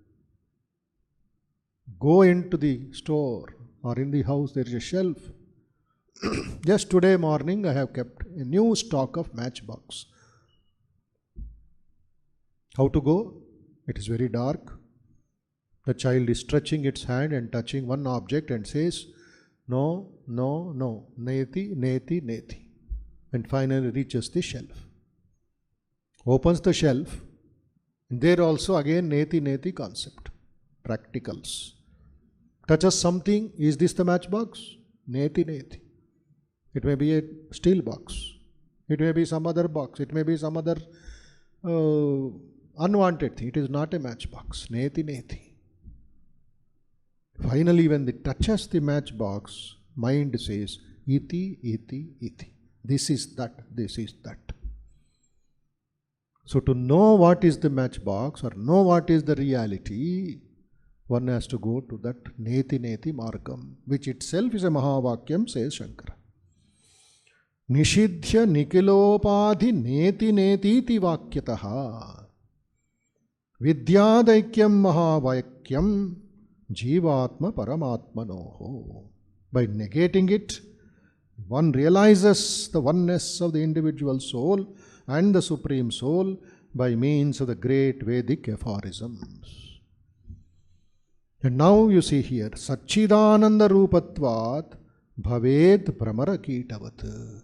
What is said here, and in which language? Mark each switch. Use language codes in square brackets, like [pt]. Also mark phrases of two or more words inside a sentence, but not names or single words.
[en] Go into the store or in the house, there is a shelf. Just today morning, I have kept a new stock of matchbox. How to go? It is very dark. The child is stretching its hand and touching one object and says, no, no, no, [sa] नेति, नेति, नेति. [en] And finally reaches the shelf. Opens the shelf. And there also again [sa] नेति, नेति [en] concept. Practicals. Touches something. Is this the matchbox? [sa] नेति, नेति. [en] It may be a steel box. It may be some other box. It may be some other unwanted thing. It is not a matchbox. [sa] नेति, नेति. [en] Finally, when it touches the matchbox, mind says, [sa] इति, इति, इति. [en] This is that, this is that. So to know what is the matchbox or know what is the reality, one has to go to that [sa] नेति, नेति मार्गम्, [en] which itself is a Mahavakyam, says Shankara. [sa] निषिध्य निखिलोपाधि नेति नेति इति वाक्यतः. विद्यादैक्यं महावाक्यं जीवात्मा परमात्मनोः. [en] By negating it, one realizes the oneness of the individual soul and the Supreme Soul by means of the great Vedic aphorisms. And now you see here, [sa] सच्चिदानन्द रूपत्वात् भवेद् भ्रमर कीटवत्.